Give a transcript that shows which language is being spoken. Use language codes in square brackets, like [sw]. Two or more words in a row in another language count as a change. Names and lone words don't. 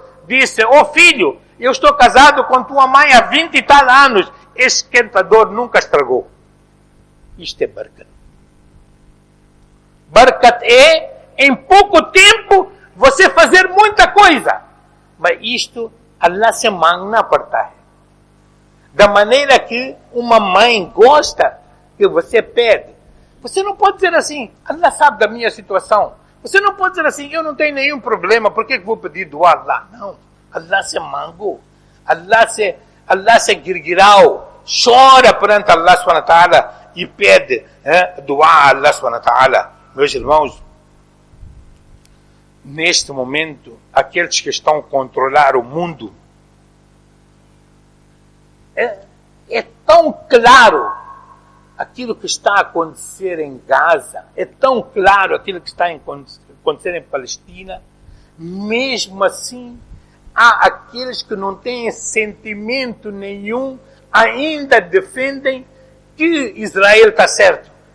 [pt] Disse, filho, eu estou casado com tua mãe há 20 e tal anos. Esse esquentador nunca estragou. Isto é barakat. Barakat é, em pouco tempo, você fazer muita coisa. Mas isto, Allah se mangna partai. Da maneira que uma mãe gosta que você pede. Você não pode dizer assim, Allah sabe da minha situação. Você não pode dizer assim, eu não tenho nenhum problema, por que vou pedir dua a Allah? Não, Allah se mango. Allah se girgirau. Chora perante Allah [ar] subhanahu wa ta'ala [pt] e pede dua a Allah [ar] subhanahu wa ta'ala. [pt] Meus irmãos, neste momento, aqueles que estão a controlar o mundo, é tão claro aquilo que está a acontecer em Gaza, é tão claro aquilo que está a acontecer em Palestina, mesmo assim, há aqueles que não têm sentimento nenhum, ainda defendem que Israel está certo.